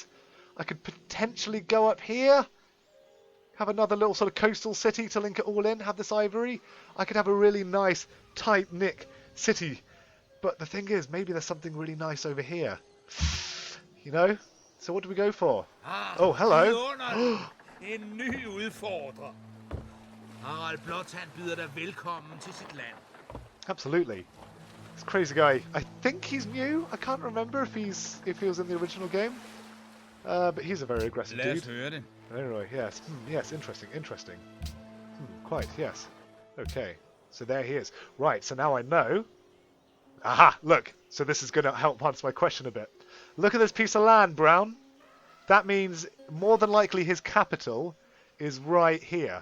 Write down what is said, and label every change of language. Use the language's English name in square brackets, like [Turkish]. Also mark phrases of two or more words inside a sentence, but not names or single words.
[English] I could potentially go up here. Have another little sort of coastal city to link it all in. Have this ivory. I could have a really nice, tight-knit city. But the thing is, maybe there's something really nice over here. You know? So what do we go for? Oh, hello. [Danish] En ny udfordrer. Harald Blåtand byder dig velkommen til sit land. [English] Absolutely. This crazy guy. I think he's new. I can't remember if he was in the original game. But he's a very aggressive [Danish] Lad os [English] dude. [Danish] høre det. [English] Anyway, yes. Yes, interesting. Quite, yes. Okay. So there he is. Right, so now I know. Aha, look. So this is going to help answer my question a bit. Look at this piece of land, Brown. That means more than likely his capital is right here.